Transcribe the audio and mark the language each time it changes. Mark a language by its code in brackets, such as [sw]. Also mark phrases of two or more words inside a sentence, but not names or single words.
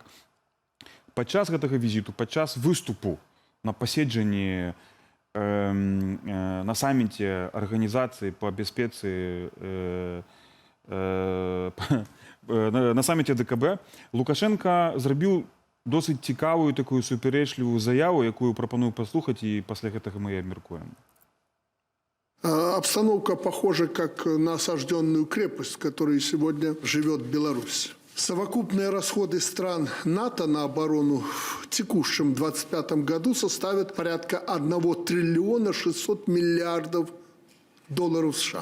[be] Падчас гэтага візіту, падчас выступу на паседжанні на саміце арганізацыі па бяспецы на саміце ДКБ Лукашенко зрабіў досыць цікавую такую супярэчлівую заяву, якую прапаную паслухаць, і пасля гэтага мы і абмяркуем. [ru] Обстановка похожа как на осажденную крепость, в которой сегодня живет Беларусь. Совокупные расходы стран НАТО на оборону в текущем 2025 году составят порядка 1 триллиона 600 миллиардов долларов США.